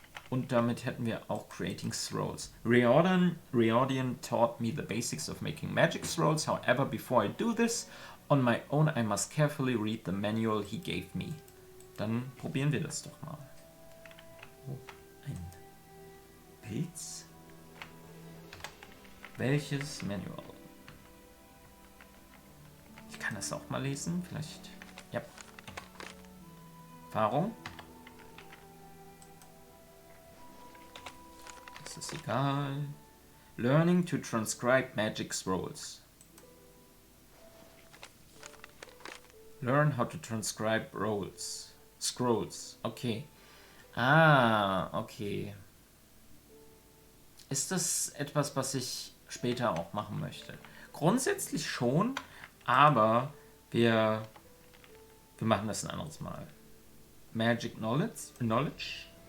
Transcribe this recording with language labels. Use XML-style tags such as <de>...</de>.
<de>Und damit hätten wir auch Creating Scrolls.</de> <en>Riordan taught me the basics of making magic scrolls. However, before I do this, on my own I must carefully read the manual he gave me.</en> <de>Dann probieren wir das doch mal. Oh, ein Pilz. Welches Manual? Ich kann das auch mal lesen, vielleicht. Ja. Erfahrung. Das ist egal.</de> <en>Learning to transcribe magic scrolls. Learn how to transcribe scrolls. Okay. Okay.</en> <de>Ist das etwas, was ich später auch machen möchte? Grundsätzlich schon, aber wir machen das ein anderes Mal.</de> <en>Magic Knowledge.</en>